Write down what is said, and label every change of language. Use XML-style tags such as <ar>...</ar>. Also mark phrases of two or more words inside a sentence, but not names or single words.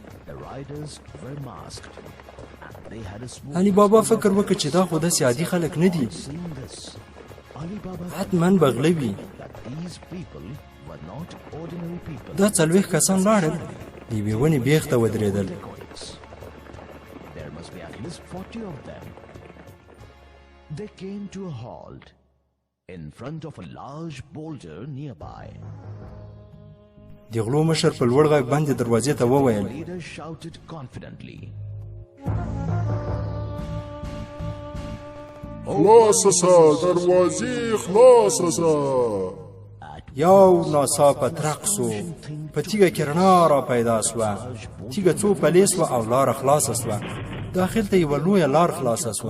<ps>علي بابا فکر وکړ چې دا خو داسې عادي خلک نه دي، حتما به غله وي. دا 40 کسان لاړل، د یوې ونې بیخ ته ودرېدل.</ps> <en>They came to a halt in front of a large boulder nearby.</en> <ps>د غلو مشر په لوړ غږ باندې دروازې ته وویل.</ps> <en>The leader shouted confidently,</en> <ps>خلاصه سه دروازې، خلاصه سه. یو ناڅاپه ترق سو، په تیږه کې رڼا را پیدا سوه. تیږه څو پلې سوه او لاره خلاصه سوه. داخل ته یوه لویه لار خلاصه سوه.</ps>